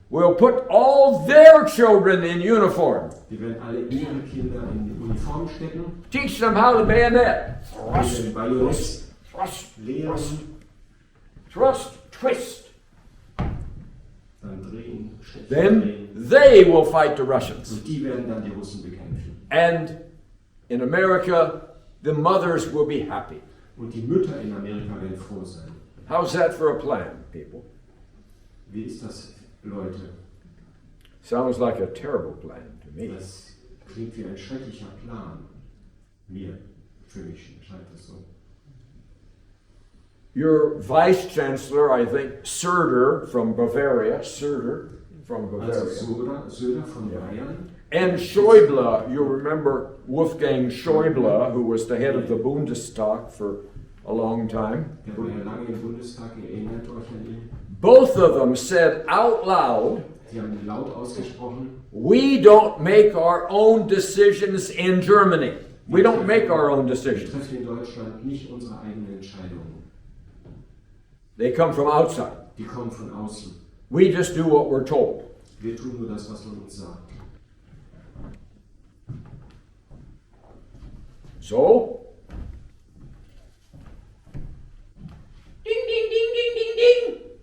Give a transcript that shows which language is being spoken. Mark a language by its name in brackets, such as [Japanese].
[English] We'll put all their children in uniform. [German] Wir werden alle ihre Kinder in Uniform stecken. [English] Teach them how to bayonet. [German] Wir werden Bajonett [English] Thrust, [German] lehren. [English] thrust, twist. [German] Dann drehen, stechen, [English] Then [German] drehen. [English] they will fight the Russians. [German] Und die werden dann die Russen bekämpfen. [English] And in America, the mothers will be happy. [German] Und die Mütter in Amerika werden froh sein. [English] How's that for a plan, people? [German] Wie ist das, Leute? [English] Sounds like a terrible plan to me. [German] Das klingt wie ein schrecklicher Plan. Für mich scheint das so. [English] Your vice chancellor, I think, Söder from Bavaria, [German] Also [English] Bavaria, [German] Söder von Bayern. [English] and Schäuble, you remember Wolfgang Schäuble, who was the head of the Bundestag for a long time. [German] Der war ja lange im Bundestag, ihr erinnert euch an ihn. [English] Both of them said out loud, [German] Sie haben laut ausgesprochen, [English] we don't make our own decisions in Germany. We don't make our own [German] wir [English] decisions. [German] treffen in Deutschland nicht unsere eigenen Entscheidungen. [English] They come from outside. [German] Die kommen von außen. [English] We just do what we're told. [German] Wir tun nur das, was man uns sagt. [English] So, ding, ding, ding, ding, ding, ding.